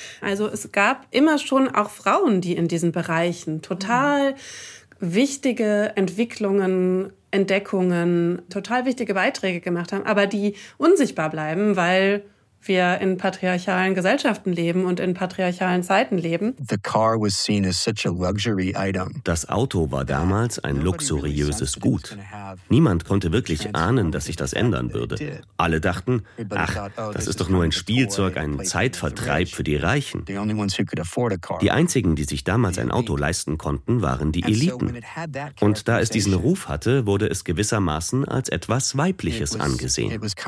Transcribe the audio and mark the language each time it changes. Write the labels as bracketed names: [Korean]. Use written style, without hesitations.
[German] Also es gab immer schon auch Frauen, die in diesen Bereichen total wichtige Entwicklungen, Entdeckungen, total wichtige Beiträge gemacht haben, aber die unsichtbar bleiben, weil wir in patriarchalen Gesellschaften leben und in patriarchalen Zeiten leben. [English] The car was seen as such a luxury item. [German] Das Auto war damals ein luxuriöses Gut. Niemand konnte wirklich ahnen, dass sich das ändern würde. Alle dachten, ach, das ist doch nur ein Spielzeug, ein Zeitvertreib für die Reichen. Die einzigen, die sich damals ein Auto leisten konnten, waren die Eliten. Und da es diesen Ruf hatte, wurde es gewissermaßen als etwas Weibliches angesehen.